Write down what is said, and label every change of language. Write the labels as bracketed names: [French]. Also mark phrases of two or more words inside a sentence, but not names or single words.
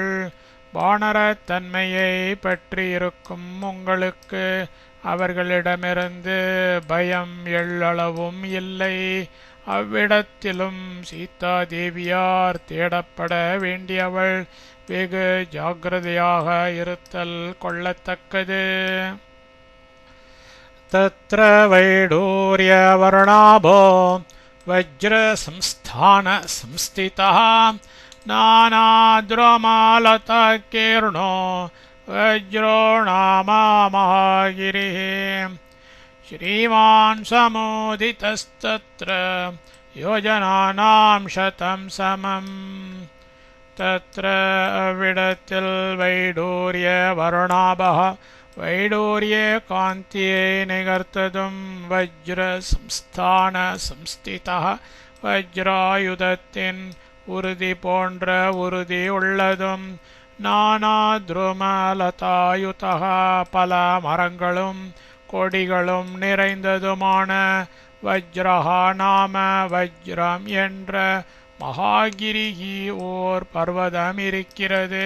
[Tamil] வானரத் தன்மையை பற்றியிருக்கும் உங்களுக்கு அவர்களிடமிருந்து பயம் எள்ளளவும் இல்லை. அவ்விடத்திலும் சீதா தேவியார் தேடப்பட வேண்டியவள் வெகு ஜாக்கிரதையாக இருத்தல் கொள்ளத்தக்கது. [Sanskrit] तत्र वैडूर्यवर्णाभो वज्रसंस्थान संस्थितः नानाद्रुमालताकीर्णो वज्रो नाम महागिरिः श्रीमान् समुदितस्तत्र योजनानां शतं समम्. [Tamil] तत्र अविडத்தில் வைடூர்யவர்ணாபः வைடூரிய காந்தியை நிகர்த்ததும் வஜ்ர [Sanskrit] संस्थान संस्थिता [Tamil] வஜ்ராயுதத்தின் உறுதி போன்ற உறுதி உள்ளதும் [Sanskrit] नाना द्रुमलतायुता [Tamil] பல மரங்களும் கொடிகளும் நிறைந்ததுமான [Sanskrit] वज्रः नाम [Tamil] வஜ்ரம் என்ற மகாகிரிகி ஓர் பர்வதம் இருக்கிறது.